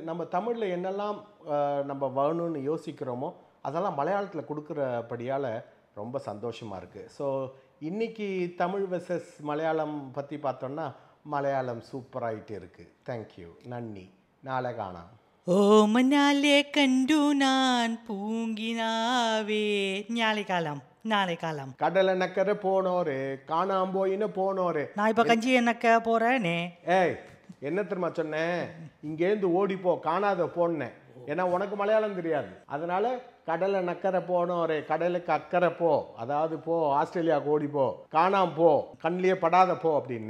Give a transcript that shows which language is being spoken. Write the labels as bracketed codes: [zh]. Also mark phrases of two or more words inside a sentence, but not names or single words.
[ta] நம்ம தமிழில் என்னெல்லாம் நம்ம வேணும்னு யோசிக்கிறோமோ அதெல்லாம் மலையாளத்தில் கொடுக்குறபடியால் ரொம்ப சந்தோஷமாக இருக்குது. ஸோ இன்றைக்கி தமிழ் வெர்சஸ் மலையாளம் பற்றி பார்த்தோன்னா மலையாளம் சூப்பராகிட்டு இருக்குது. தேங்க்யூ, நன்றி, நாளை காணாம். [ml] ഓമനാലെ കണ്ടു ഞാൻ പൂങ്കിനാവേ നാളെ കാലം കടലെ നക്കരെ പോണോരേ കാണാമ്പോയിന്നു പോണോരേ. [ta] நான் இப்போ கஞ்சி என்னக்க போகிறேனே. ஏய் என்ன தெரியுமா சொன்னேன், இங்கேருந்து ஓடிப்போ காணாத போன்னேன். ஏன்னா உனக்கு மலையாளம் தெரியாது, அதனால [ml] കടലെ നക്കരെ പോണോരേ, [ta] கடலுக்கு அக்கறை போ, அதாவது போ ஆஸ்திரேலியாவுக்கு ஓடி போ, காணாம போ, கண்ணிலேயே படாத போ அப்படின்னு.